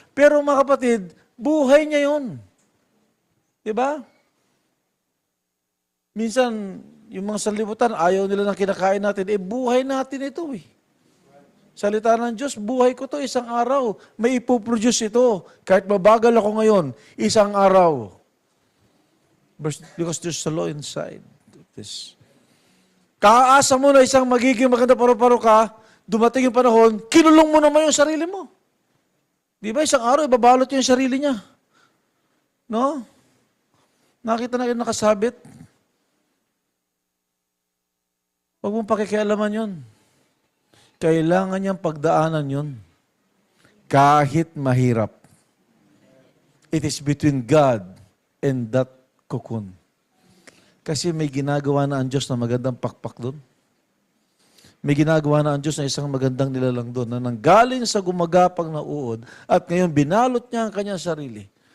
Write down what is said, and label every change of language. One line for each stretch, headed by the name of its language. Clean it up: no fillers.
Filipino: Pero mga kapatid, buhay niya yun. Diba? Minsan, yung mga sanlibutan, ayaw nila ng kinakain natin. Eh, buhay natin ito eh. Salita ng Diyos, buhay ko to isang araw. May ipoproduce ito. Kahit mabagal ako ngayon, isang araw.
English: Because there's a law inside this.
Filipino: Kaasa mo na isang magiging maganda paru-paro ka, dumating yung panahon, kinulong mo naman yung sarili mo. Di ba? Isang araw, ibabalot yung sarili niya. No? Nakita na yung nakasabit. Huwag mong pakikialaman yun. Kailangan niyang pagdaanan yun. Kahit mahirap.
English: It is between God and that cocoon.
Filipino: Kasi may ginagawa na ang Diyos na magandang pakpak doon. May ginagawa na ang Diyos na isang magandang nilalang doon na nanggaling sa gumagapang na uod at ngayon binalot niya ang kanyang sarili.